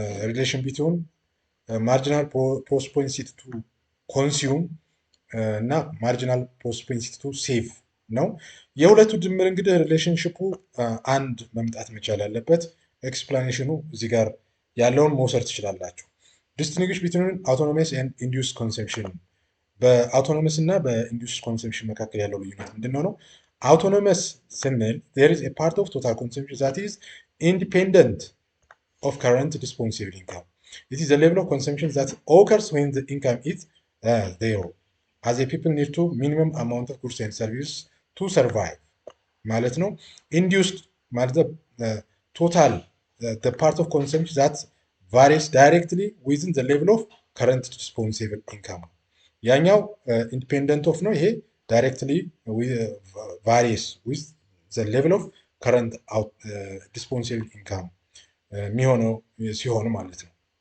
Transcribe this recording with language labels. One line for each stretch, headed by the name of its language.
English: ሪሌሽን ቢትዊን ማርጂናል ፕሮስፔንሲቲ ቱ ኮንሱም እና ማርጂናል ፕሮስፔንሲቲ ቱ ሴቭ
Amharic: ነው። የሁለቱ ድምር እንግዲህ ሪሌሽንሽፑ አንድ መምጣት መቻል አለበት። ኤክስፕላኔሽኑ እዚህ ጋር ያለውን መውሰድ ትችላላችሁ።
English: ዲስቲንግዊሽ ቢትዊን አውቶኖመስ ኤንድ ኢንዱስ ኮንሰምፕሽን፣
Amharic: በአውቶኖመስ እና በኢንዱስ ኮንሰምፕሽን መካከል ያለው ልዩነት ምንድን ነው? አውቶኖመስ ስንል
English: there is a part of total consumption that is independent of current disponible income. It is the level of consumption that occurs when the income is zero, as a people need to minimum amount of goods and services to survive
Amharic: ማለት ነው።
English: induced ማለት total the part of consumption that varies directly within the level of current disponible income።
Amharic: ያኛው
English: independent of ነው። ይሄ directly varies with the level of current disponible income
Amharic: የሚሆነው ሲሆን ማለት ነው።